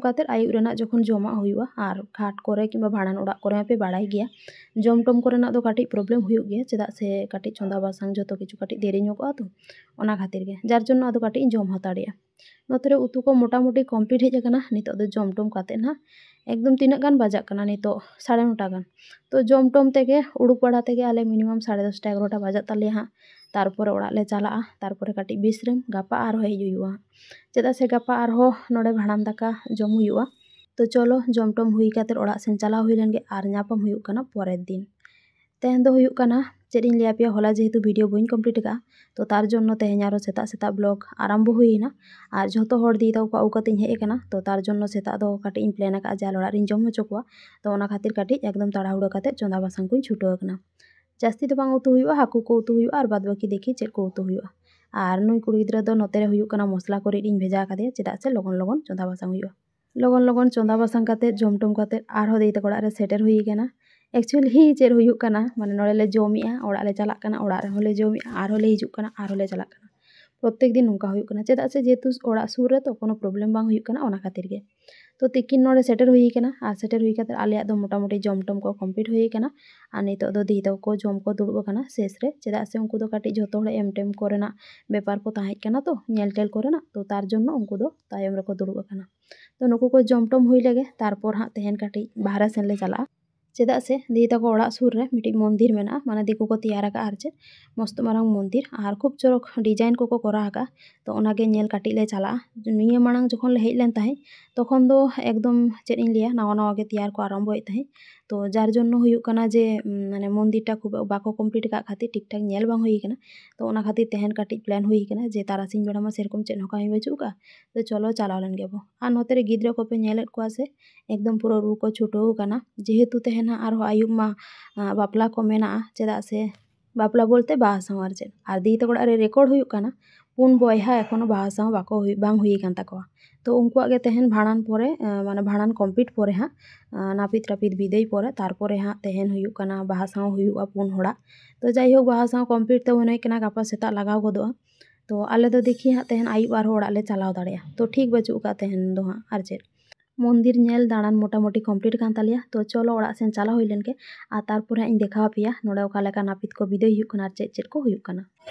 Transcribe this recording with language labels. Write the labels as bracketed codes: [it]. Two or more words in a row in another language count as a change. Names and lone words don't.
[sat] ᱠᱟᱛᱮ ᱟᱭᱩᱵ ᱨᱮᱱᱟᱜ ᱡᱚᱠᱷᱚᱱ ᱡᱚᱢᱟᱜ ᱦᱩᱭᱩᱜᱼᱟ ᱟᱨ ᱜᱷᱟᱴ ᱠᱚᱨᱮ ᱠᱤংᱵᱟ ᱵᱷᱟᱸᱰᱟᱱ ᱚᱲᱟᱜ ᱠᱚᱨᱮ ᱯᱮ ᱵᱟᱲᱟᱭ ᱜᱮᱭᱟ ᱡᱚᱢ ᱴᱚᱢ ᱠᱚᱨᱮᱱᱟᱜ ᱫᱚ ᱠᱟᱹᱴᱤᱡ ᱯᱨᱚᱵᱞᱮᱢ ᱦᱩᱭᱩᱜ ᱜᱮᱭᱟ ᱪᱮᱫᱟᱜ ᱥᱮ ᱠᱟᱹᱴᱤᱡ ᱪᱚᱸᱫᱟ ᱵᱟᱥᱟᱝ ᱡᱚᱛᱚ ᱠᱤᱪᱷᱩ ᱠᱟᱹᱴᱤᱡ ᱫᱮᱨᱤ ᱧᱚᱜᱚᱜᱼᱟ ᱛᱚ ᱚᱱᱟ ᱠᱷᱟᱹᱛᱤᱨ ᱜᱮ ᱡᱟᱨ ᱡᱚᱱᱱᱚ ᱟᱫᱚ ᱠᱟᱹᱴᱤᱡ ᱤᱧ ᱡᱚᱢ ᱦᱟᱛᱟᱲᱮᱜᱼᱟ ᱱᱚᱛᱮ ᱨᱮ ᱩᱛᱩ ᱠᱚ ᱢᱳᱴᱟᱢᱩᱴᱤ ᱠᱚᱢᱯᱞᱤᱴ ᱦᱮᱡ ᱟᱠᱟᱱᱟ ᱱᱤᱛᱚᱜ ᱫᱚ ᱡᱚᱢ ᱴᱚᱢ ᱠᱟᱛᱮ ᱱᱟᱦᱟᱜ ᱮᱠᱫᱚᱢ ᱛᱤᱱᱟᱹᱜ ᱜᱟᱱ ᱵᱟᱡᱟᱜ ᱠᱟᱱᱟ ᱱᱤᱛᱚᱜ 9:30 ᱜᱟᱱ ᱛᱚ ᱡᱚᱢ ᱴᱚᱢ ᱛᱮᱜᱮ उड़ूक बड़ा तेगे आले मिनिमाम 10:30 11टा बजात ताले हाँ तारपरे ओड़ा ले चलाआ तारपरे काटी बिश्राम गापा आरो हेज हुयुआ चेदा से गापा आरो नोडे भाणान दाका जम हुयुआ तो चलो जम टम हुई काते ओड़ा सेन चलाव हुई लेनगे आर ᱧᱟᱯᱟᱢ हुयुक कना [bn] परेर दिन [sat] तेहन दो हुयुक कना चेद इन लिया पिया होला जेहेतु वीडियो बइन कमप्लीट का तो तार जन्नो तेहेन आरो सेता सेता ब्लॉग आरम्भ हुईना आर जतो हर दी ताको आउ काते हेज कना तो तार जन्नो सेता दो काटी इन प्लान का जाल ओड़ा रिन जम होचो कोआ तो ओना खातिर काटी एकदम ताड़ाहुड़ो काते चोंदा बासांग कुइन छुटो कना जास्ती तो बांग उतु हुयुआ हाकु को उतु हुयुआ आर बाद बाकी देखी चेद को उतु हुयुआ आर नुई कुड़ी गिद्रा दो नोते रे हुयुक कना मसला को रिन भेजा कादे चेदा से लगन लगन चोंदा बासांग हुयुआ लगन लगन चोंदा बासांग काते जम टम काते आर हो देई तको ओड़ा रे सेटर हुई कना एक्चुअली चेद हुयुक कना माने नोडे ले जमिया ओड़ा ले चलाक कना ओड़ा रे होले जमिया आर होले हिजुक कना आर होले चलाक कना प्रत्येक दिन नोंका हुयुक कना चेदा से जेहेतु ओड़ा सुर रे तो कोनो प्रॉब्लम बांग हुयुक कना ओना खातिर गे तो तिकिन नोडे सेटर हुई कना आर सेटर हुई काते आलेया दो मोटामुटी जम टम को कमप्लीट हुई कना आर नितो दो दी तको जम को दुड़ुब कना शेष रे चेदा से उनको दो काटी जतो हड़ एम टेम कोरेना बेपार को ताहेज कना तो नेल टेल कोरेना तो तार जन्नो उनको दो तायम रे को दुड़ुब कना तो नुकु को जम टम हुई लेगे तारपर हाँ तेहेन काटी बाहरे सेन ले चला चेदा से दी तको ओड़ा सुर रे मिटी मंदिर मेना माने दिकु को तैयार का आर चे मस्त मारांग मंदिर आर खूब चरक डिजाइन को करा का तो ओनागे नेल काटी ले चला निया मांग जखन ले हेज लेन ताहे तखन दो एकदम चेद इन लिया नावा नावा गे तैयार को आरम्भ होय ताहे तो जार जन्नो हुयुक कना जे माने मंदिरटा खूब बाको कमप्लीट का खातिर [hi] ठीक ठाक [sat] नेल बांग हुई कना तो ओना खातिर तेहेन काटी प्लान हुई कना जे तारासिन बेड़ा मा सेरकम चेद होका ही बचू का तो चलो चलाव लेन गेबो आर नोते रे गिद्रा को पे नेलेत कोआ से एकदम पूरा रू को छुटो कना जेहेतु तेहेन आर आयुब मा बापला को मेना चेदा से बापला बोलते बाहा सावर चेद आर दी तको रे रेकर्ड हुयुक कना पुन बयहा एखोनो बाहा साव बाको बांग हुई कान ताकोआ तो उनको आगे तेहेन भाणान परे माने भाणान कमप्लीट परे हाँ नापित रापित बिदाय परे तारपरे हाँ तेहेन हुयुक कना बाहा साव हुयुआ पुन होड़ा तो जाई होक बाहा साव कमप्लीट तो होनय कना गापा सेता लगाव गदोआ तो आले दो देखी हाँ तेहेन आयुब आर ओड़ा ले चलाव दाड़ेया तो ठीक बचू का तेहेन दो हाँ आर चेद मंदिर नेल दाड़ान मोटामुटी कमप्लीट कान तालिया तो चलो ओड़ा सेन चला हुई लेन के आ तारपरे इन देखाव पिया नोडे ओका लेका नापित को बिदाय हुयुक कना चेद चेद को हुयुक कना